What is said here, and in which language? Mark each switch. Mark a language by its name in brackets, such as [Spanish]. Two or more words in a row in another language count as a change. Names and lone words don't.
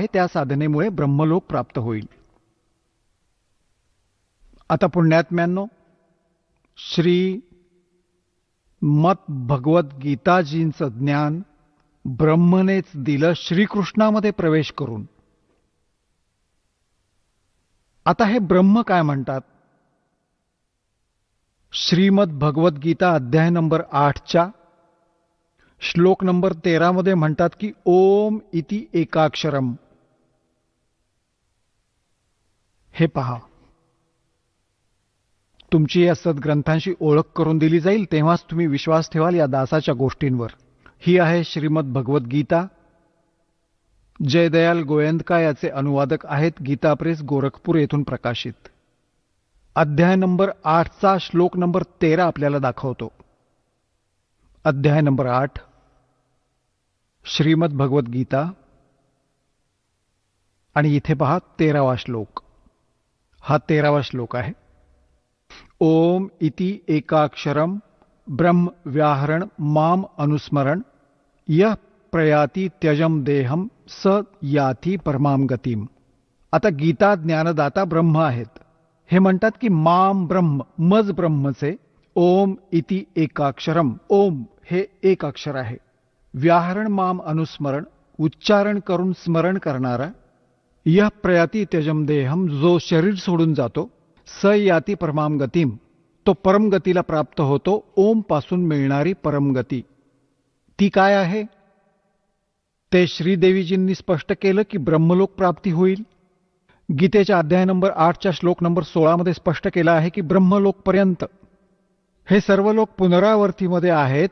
[Marathi] त्या साधनेमुळे ब्रह्मलोक प्राप्त होईल. आता पुण्यात्म्यांनो, श्री मत भगवद्गीताजींचं ज्ञान ब्रह्मनेच दिलं श्रीकृष्णामध्ये प्रवेश करून. आता हे ब्रह्म काय म्हणतात? श्रीमद भगवद्गीता अध्याय नंबर 8च्या श्लोक नंबर 13 मध्ये म्हणतात की [Sanskrit] ओम इति एकाक्षरम. [Marathi] हे पहा, तुमची या सद्ग्रंथांशी ओळख करून दिली जाईल तेव्हाच तुम्ही विश्वास ठेवाल या दासाच्या गोष्टींवर. ही आहे श्रीमद भगवद्गीता. जयदयाल गोयंदका याचे अनुवादक आहेत. गीता प्रेस, गोरखपूर येथून प्रकाशित. अध्याय नंबर 8चा श्लोक नंबर 13 आपल्याला दाखवतो. अध्याय नंबर 8 श्रीमद भगवद्गीता आणि इथे पहा 13वा श्लोक. हा 13वा श्लोक आहे. [Sanskrit] ओम इति एकाक्षरम ब्रह्म व्याहरण माम अनुस्मरण यः प्रयाति त्यजम देहम स याति परमाम गतिम. [Marathi] आता गीता ज्ञानदाता ब्रह्म आहेत. हे म्हणतात की [Sanskrit] माम ब्रह्म, [Marathi] मज ब्रह्मचे. [Sanskrit] ओम इति एकाक्षरम, [Marathi] ओम हे एक अक्षर आहे. [Sanskrit] व्याहरण माम अनुस्मरण, [Marathi] उच्चारण करून स्मरण करणारा. [Sanskrit] यः प्रयाति त्यजम देहम, [Marathi] जो शरीर सोडून जातो. [Sanskrit] स याति परमाम गतिम, [Marathi] तो परमगतीला प्राप्त होतो. ओम पासून मिळणारी परमगती ती काय आहे? ते श्रीदेवीजींनी स्पष्ट केलं की ब्रह्मलोक प्राप्ती होईल. गीतेच्या अध्याय नंबर 8च्या श्लोक नंबर 16 मध्ये स्पष्ट केलं आहे की ब्रह्मलोक पर्यंत हे सर्व लोक पुनरावर्तीमध्ये आहेत.